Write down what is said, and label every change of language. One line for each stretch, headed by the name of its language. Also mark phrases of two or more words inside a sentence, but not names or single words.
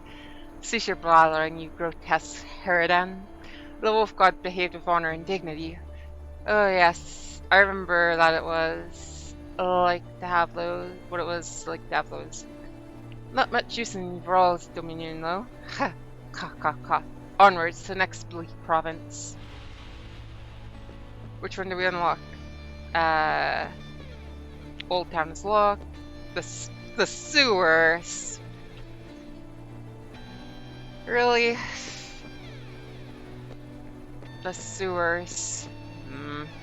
English: Cease your blathering, you grotesque harridan. The wolf god behaved with honor and dignity. Oh yes, I remember that it was like to have those. What it was like to have those. Not much use in Vral's dominion, though. Ha! Ka ka ka. Onwards to the next bleak province. Which one do we unlock? Uh, Old Town is locked. The sewers. Really? The sewers. Hmm.